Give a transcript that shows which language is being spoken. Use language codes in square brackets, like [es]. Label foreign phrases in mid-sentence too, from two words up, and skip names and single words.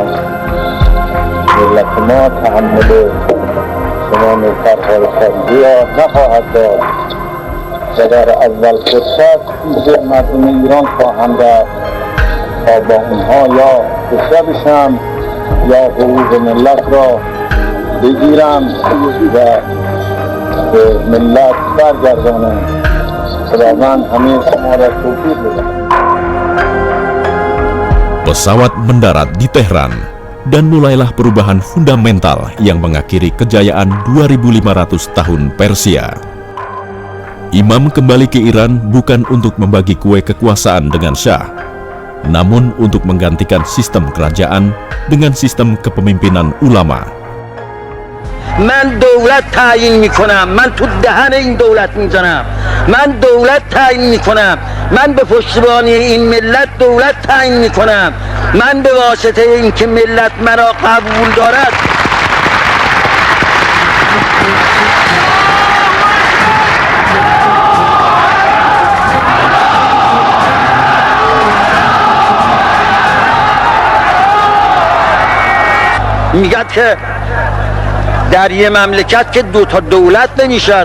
[fa] ما تحمل شما نوکرهای خارجی را نخواهد داد و در اول فرصت پیش مردم ایران خواهم رفت تا با اونها یا کشته بشم یا حقوق ملت را بگیرم و به ملت برگردانم. خداوند همه شما را توفیق بدهد. [id] Pesawat mendarat di Tehran dan mulailah perubahan fundamental yang mengakhiri kejayaan 2500 tahun Persia. Imam kembali ke Iran bukan untuk membagi kue kekuasaan dengan Shah, namun untuk menggantikan sistem kerajaan dengan sistem kepemimpinan ulama. [fa] من دولت تعیین میکنم، من تو دهن این دولت میزنم، من دولت تعیین میکنم، من به پشتیبانی این ملت دولت تعیین میکنم، من به واسطه این که ملت مرا قبول دارد میگد که در یه مملکت که دو تا دولت نمیشد.